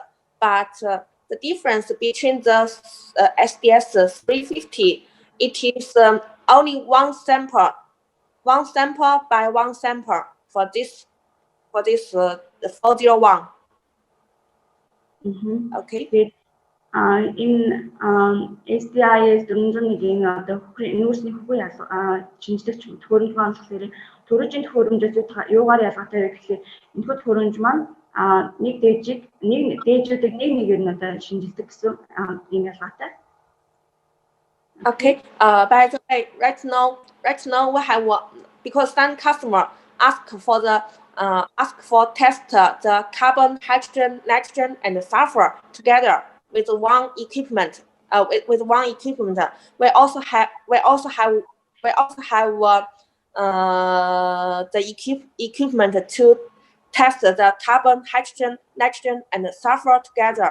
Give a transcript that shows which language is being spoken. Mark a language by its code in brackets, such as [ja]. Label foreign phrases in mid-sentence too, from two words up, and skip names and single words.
[en] But the difference between the SDS 350, it is only one sample by one sample for this 401. Okay. [mn] In SDIS 401-ийн одоо нүүрсний хөхрийн шинжилэгч төхөөрөмж маань болохоор төрөжийн төхөөрөмжөөс юугаар ялгаатай вэ гэхээр энэхүү төхөөрөмж маань нэг дээжүүдийг нэгээр нь одоо шинжилдэг гэсэн юм ялгаатай. Okay. [en] By the way, right now we have because some customer ask for the ask for test the carbon, hydrogen, nitrogen, and sulfur together with one equipment. With one equipment, we also have the equipment to test the carbon, hydrogen, nitrogen, and sulfur together.